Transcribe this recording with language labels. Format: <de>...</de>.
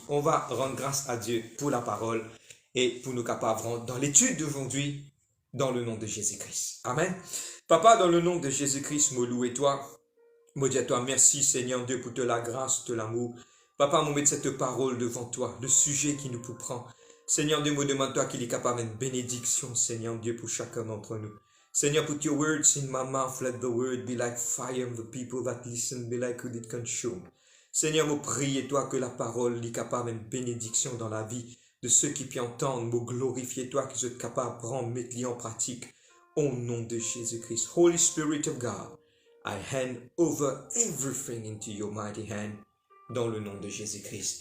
<fr>On va rendre grâce à Dieu pour la parole et pour nous capables dans l'étude d'aujourd'hui, dans le nom de Jésus-Christ. Amen. Papa, dans le nom de Jésus-Christ, me louer toi, me dire toi merci Seigneur Dieu pour te la grâce, te l'amour. Papa, me mettre cette parole devant toi, le sujet qui nous prend. Seigneur Dieu, me demande toi qu'il est capable d'une bénédiction, Seigneur Dieu, pour chacun d'entre nous.</fr> <en>Seigneur, put your words in my mouth, let the word be like fire, and the people that listen be like wood it consume.</en> <fr>Seigneur, me prier toi que la parole est capable d'une bénédiction dans la vie de ceux qui puis entendent, me glorifier toi, qui êtes capable de prendre, mettre en pratique, au nom de Jésus-Christ.</fr> <en>Holy Spirit of God, I hand over everything into your mighty hand,</en> <fr>dans le nom de Jésus-Christ.</fr>